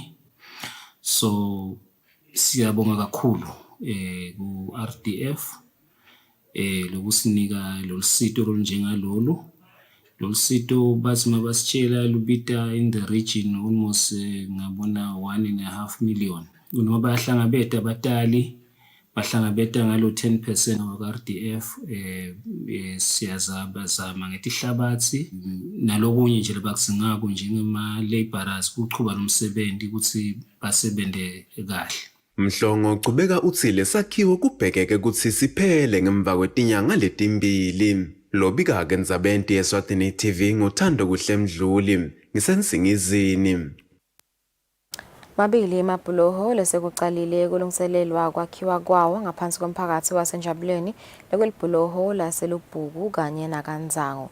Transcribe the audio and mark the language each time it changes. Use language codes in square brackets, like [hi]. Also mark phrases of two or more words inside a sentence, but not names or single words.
[ss] So siyabonga kakhulu ku-RDF lokusinika lolusito olunjengalolu Losito bathi mabasitshela lubita [en] in the region almost [ss] ngabona 1.5 million. Noma bayahlangabeta abatali bahlangabeta ngalo 10% waka-RDF siyazama ngetihlabathi nalokunye nje lebakusingako njengema-laborers kuchuba nomsebenzi ukuthi basebente kahle. Mhlongo uqhubeka uthi lesakhiwo kubhekeke ukuthi siphele ngemva kwetinyanga letimbili. Lobika-ke Ndzabeni Eswatini TV ngothando kuhle Mdluli ngisensingizini. Mabili emabhuloho lesekucalile kulungiselelwa kwakhiwa kwawo ngaphansi komphakathi wasenjabuleni lekwelibhuloho laselubhuku kanye nakanzango.